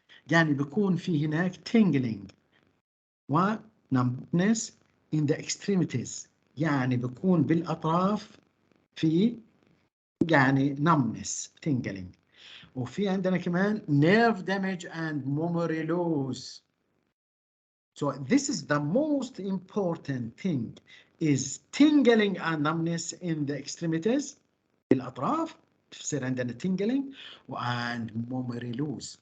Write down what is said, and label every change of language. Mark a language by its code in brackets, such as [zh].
[ar] يعني بيكون في هناك tingling و [en] numbness in the extremities. [ar] يعني بيكون بالأطراف في يعني numbness, tingling. وفي عندنا كمان [en] nerve damage and memory loss. So this is the most important thing, is tingling and numbness in the extremities, [ar] الأطراف تصير عندنا [en] tingling and memory loss.